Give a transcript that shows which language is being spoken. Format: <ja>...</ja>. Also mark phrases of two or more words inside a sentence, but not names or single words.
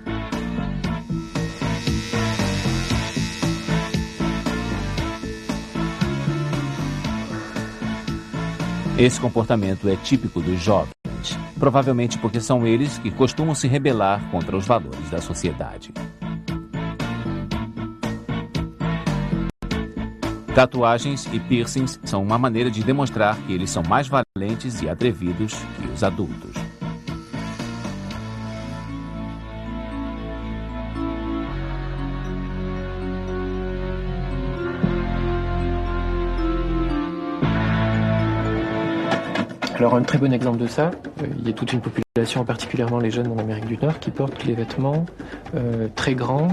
<pt>Esse comportamento é típico dos jovens, provavelmente porque são eles que costumam se rebelar contra os valores da sociedade. Tatuagens e piercings são uma maneira de demonstrar que eles são mais valentes e atrevidos que os adultos.</pt> <fr>Alors un très bon exemple de ça, il y a toute une population, particulièrement les jeunes en Amérique du Nord, qui portent les vêtements très grands.</fr>